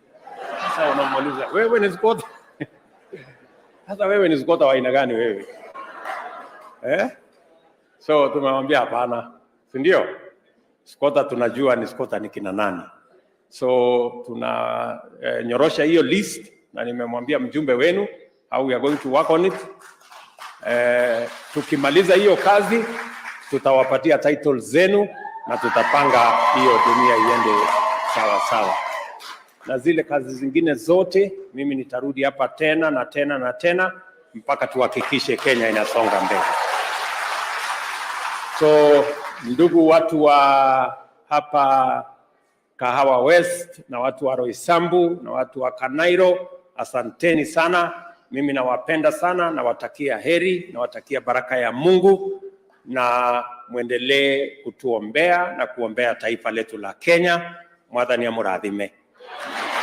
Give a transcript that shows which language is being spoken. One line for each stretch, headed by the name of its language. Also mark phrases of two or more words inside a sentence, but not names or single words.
Swahili: Sasa unamuuliza, wewe ni squatter? Sasa wewe ni squatter wa aina gani wewe? So tumemwambia hapana. Sindio? Squatter tunajua ni squatter ni kina nani. So tuna nyorosha hiyo list na nimemwambia mjumbe wenu
English: how we are going to work on it.
Swahili: Tukimaliza hiyo kazi tutawapatia titles zenu na tutapanga hiyo dunia iende sawa sawa. Na zile kazi zingine zote mimi nitarudi hapa tena na tena na tena mpaka tuhakikishe Kenya inasonga mbele. So ndugu watu wa hapa Kahawa West na watu wa Roysambu na watu wa Kanairo, asanteni sana. Mimi nawapenda sana, nawatakia heri, nawatakia baraka ya Mungu, na muendelee kutuombea na kuombea taifa letu la Kenya.
Kikuyu: Mwathani amurathime.